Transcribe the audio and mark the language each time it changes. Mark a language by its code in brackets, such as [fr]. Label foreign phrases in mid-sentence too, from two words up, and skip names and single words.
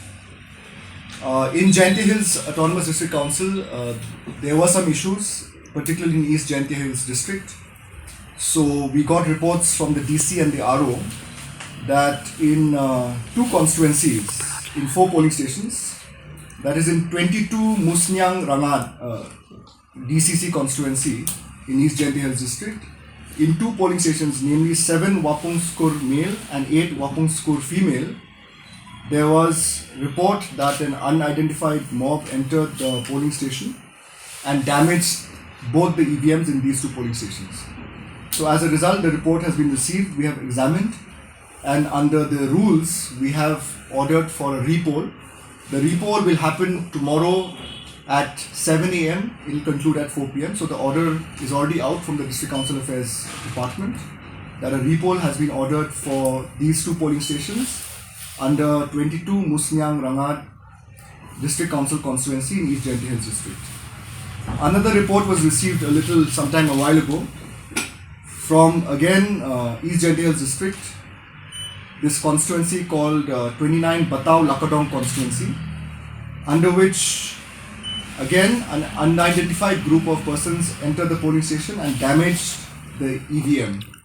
[en] In Jaintia Hills Autonomous District Council, there were some issues, particularly in East Jaintia Hills District. So we got reports from the DC and the RO that in 2 constituencies, in 4 polling stations, that is in 22 Musniang Rangad DCC constituency in East Jaintia Hills District, in 2 polling stations, namely 7 Wapung Skur male and 8 Wapung Skur female, there was report that an unidentified mob entered the polling station and damaged both the EVMs in these 2 polling stations. So as a result, the report has been received, we have examined, and under the rules, we have ordered for a repoll. The repoll will happen tomorrow at 7 a.m, it will conclude at 4 p.m. So the order is already out from the District Council Affairs Department that a repoll has been ordered for these 2 polling stations under 22 Musniang Rangad District Council constituency in East Jaintia Hills District. Another report was received a while ago from again East Jaintia Hills District, this constituency called 29 Bataw Lakadong constituency, under which again an unidentified group of persons entered the polling station and damaged the EVM.